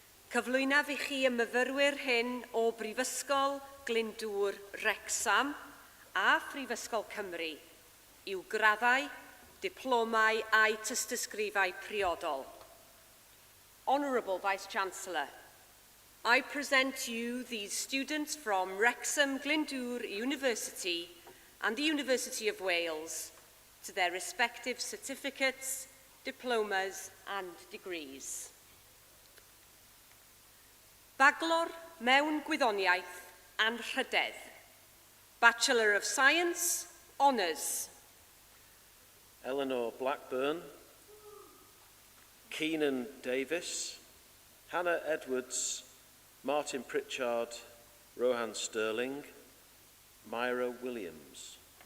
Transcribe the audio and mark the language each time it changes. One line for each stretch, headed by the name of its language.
Welsh: Cyflwynaf i chi y myfyrwyr hyn o Brifysgol Glyndwr Wrecsam a Phrifysgol Cymru i'w graddau, diplomau a'i tystysgrifau priodol.
English: Honourable Vice-Chancellor, I present to you these students from Wrexham Glyndwr University and the University of Wales to their respective certificates, diplomas and degrees.
Welsh: Baglor mewn Gwyddoniaeth and Rhydedd.
English: Bachelor of Science, Honours. Eleanor Blackburn, Keenan Davis, Hannah Edwards, Martin Pritchard, Rohan Sterling, Myra Williams.